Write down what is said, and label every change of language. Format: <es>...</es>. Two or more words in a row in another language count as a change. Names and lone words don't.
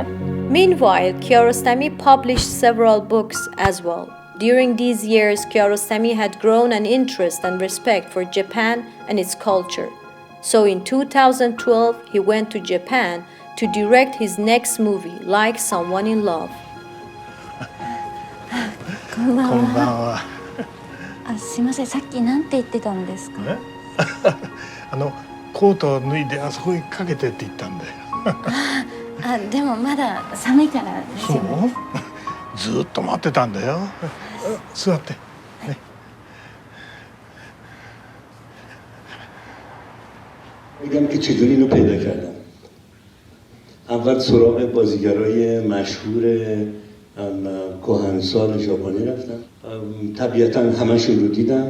<en>Meanwhile, Kiarostami published several books as well. During these years, Kiarostami had grown an interest and respect for Japan and its culture. So in 2012, he went to Japan to direct his next movie, Like Someone in Love.</en> <ja>こんばんは。すいません、さっきなんて言ってたんですか？コートを脱いであそこにかけてって言ったんだよ。でもまだ寒いからですよね。そう？ずっと待ってたんだよ。座って。ね。</ja> <fa>میگم که چجوری اینو پیدا کردم. اول سراغ بازیگرای مشهور کهنسال ژاپنی رفتم. طبیعتا همشون رو دیدم.</fa>